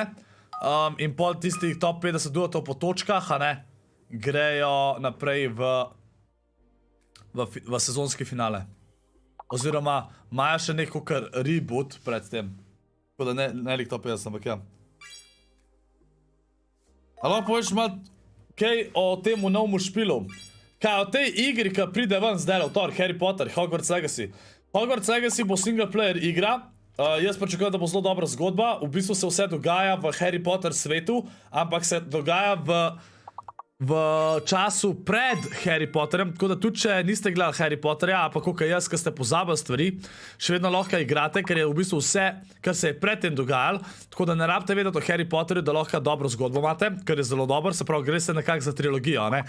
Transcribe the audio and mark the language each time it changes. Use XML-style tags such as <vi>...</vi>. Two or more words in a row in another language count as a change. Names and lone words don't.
<sl>In pol tistih top 50 duotov po točkah, a ne, grejo naprej v sezonski finale. Oziroma, imajo še neko kar reboot pred tem. Tako da ne lik top 50, ampak ja. Ali poveš malo kaj o temu novemu špilu? Kaj o tej igri, ki pride ven zdaj v torek, Harry Potter, Hogwarts Legacy. Hogwarts Legacy bo</sl> <en>single player</en> <sl>igra. Jaz pričakujem, da bo zelo dobra zgodba. V bistvu se vse dogaja v Harry Potter svetu, ampak se dogaja v času pred Harry Potterjem, tako da tudi če niste gledali Harry Potterja, pa koliko jaz, ki ste pozabili stvari, še vedno lahko igrate, ker je v bistvu vse, kar se je predtem dogajalo, tako da ne rabite vedeti o Harry Potterju, da lahko dobro zgodbo imate, ker je zelo dober, se pravi, gre se nekako za trilogijo, ne?</sl>